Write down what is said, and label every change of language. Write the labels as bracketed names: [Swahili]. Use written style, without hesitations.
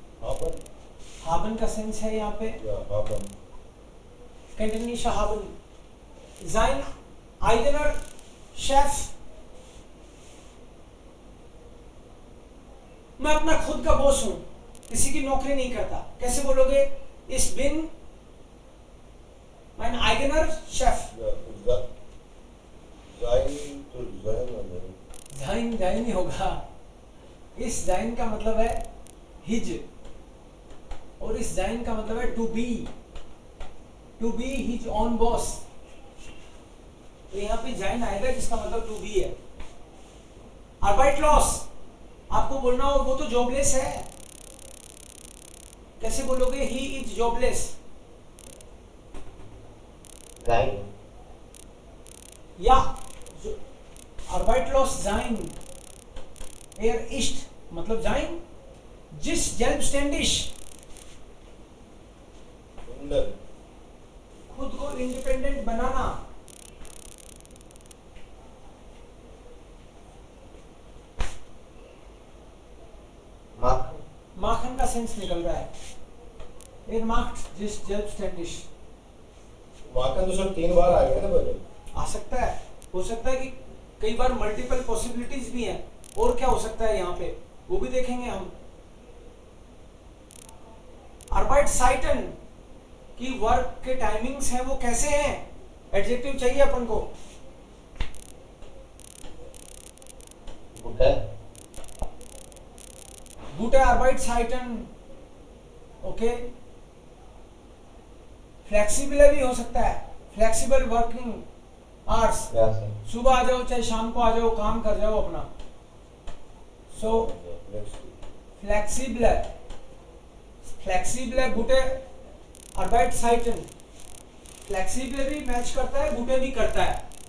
[Hindi] हाबन का सेंस है यहाँ पे. कैंटनीश हाबन. [German] sein eigener Chef. [Hindi] मैं अपना खुद का बॉस हूं, किसी की नौकरी नहीं करता. कैसे बोलोगे? [German] Ich bin mein eigener Chef. [Hindi] sein नहीं होगा. इस sein का मतलब है his, और इस sein का मतलब है [English] to be his own boss. [Hindi] तो यहाँ पे sein आएगा जिसका मतलब [English] to be [Hindi] है. Arbeitslos आपको बोलना हो वो तो जॉबलेस है. कैसे बोलोगे? [English] he is jobless. [German] या Arbeitslos sein. ist मतलब sein. [Hindi] जिस selbstständig, खुद को इंडिपेंडेंट बनाना. सेंस निकल रहा है। [German] Er macht sich selbstständig। [Hindi] Markan तो सर 3 बार आ गया ना पहले। आ सकता है, हो सकता है कि कई बार मल्टीपल पॉसिबिलिटीज भी हैं। और क्या हो सकता है यहाँ पे, वो भी देखेंगे हम। Arbeitszeiten की वर्क के टाइमिंग्स हैं वो कैसे हैं, एडजेक्टिव चाहिए अपन को। [German] gute, Gute Arbeitszeiten, ओके। [Hindi] Flexible भी हो सकता है, flexible working hours. [German] ja, sir. [Hindi] सुबह आ जाओ चाहे शाम को आ जाओ, काम कर जाओ अपना। सो फ्लेक्सिबल, फ्लेक्सिबल गुटे Arbeitszeiten, फ्लेक्सिबल भी मैच करता है, गुटे भी करता है।